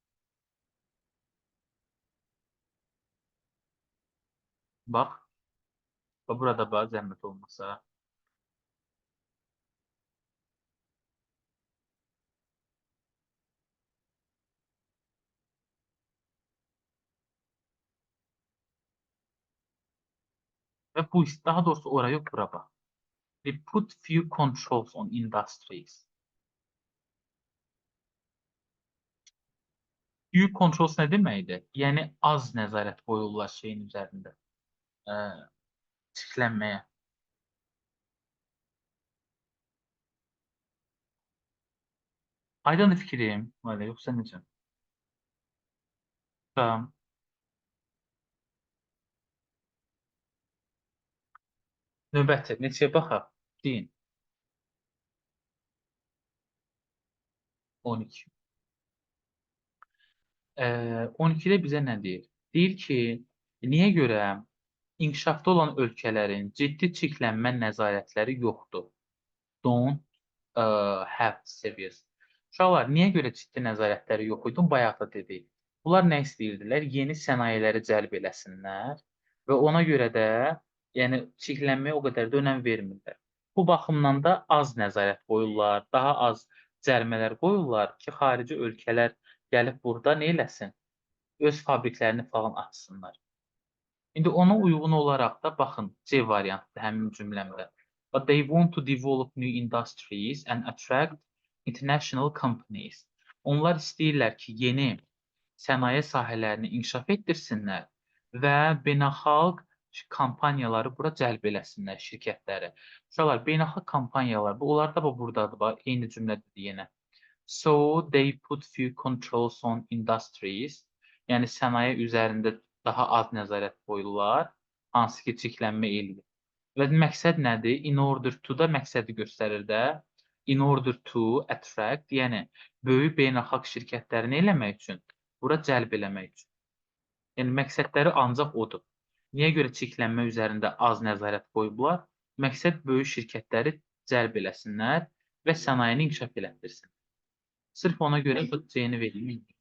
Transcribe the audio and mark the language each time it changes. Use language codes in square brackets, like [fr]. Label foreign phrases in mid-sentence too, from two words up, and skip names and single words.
[az] Bax, burada bax, zəhmət olmasa. Və bu, daha doğrusu oraya yox, bura bax. [en] We put few controls on industries. Few controls [az] nə deməkdir? Yəni, az nəzarət qoyurlar şeyin üzərində. Çirklənməyə. Aydındır fikrim, yoxsa necə? Tamam. Növbəti, neçəyə baxaq? Deyin. 12. 12-də bizə nə deyir? Deyir ki, niyə görə inkişafda olan ölkələrin ciddi çirklənmə nəzarətləri yoxdur? [en] Don't have serious. [az] Uşaqlar, niyə görə ciddi nəzarətləri yox idi? Bayaq da dedik. Bunlar nə istəyirdilər? Yeni sənayeləri cəlb eləsinlər və ona görə də yəni çirklənməyə o qədər də önəm vermirlər. Bu baxımdan da az nəzarət qoyurlar, daha az cərimələr qoyurlar ki, xarici ölkələr gəlib burada nə eləsin? Öz fabriklərini falan açsınlar. İndi ona uyğun olaraq da baxın, C variantdır həmin cümləmdə. [en] But they want to develop new industries and attract international companies. [az] Onlar istəyirlər ki, yeni sənaye sahələrini inkişaf etdirsinlər və beynəlxalq kampaniyaları bura cəlb eləsinlər, şirkətləri. Uşaqlar, beynəlxalq kampaniyalar, onlar da buradadır, bax, eyni cümlədir yenə. [en] So they put few controls on industries. [az] Yəni sənaye üzərində daha az nəzarət qoyurlar, hansı ki, çirklənmə eləyir. Və məqsəd nədir? [en] In order to [az] da məqsədi göstərir də. [en] In order to attract, [az] yəni böyük beynəlxalq şirkətlərini eləmək üçün, bura cəlb eləmək üçün. Yəni məqsədləri ancaq odur. Niyə görə çirklənmə üzərində az nəzarət qoyublar? Məqsəd böyük şirkətləri cəlb eləsinlər və sənayeni inkişaf elətdirsin. Sırf ona görə bu C-ni verilmir.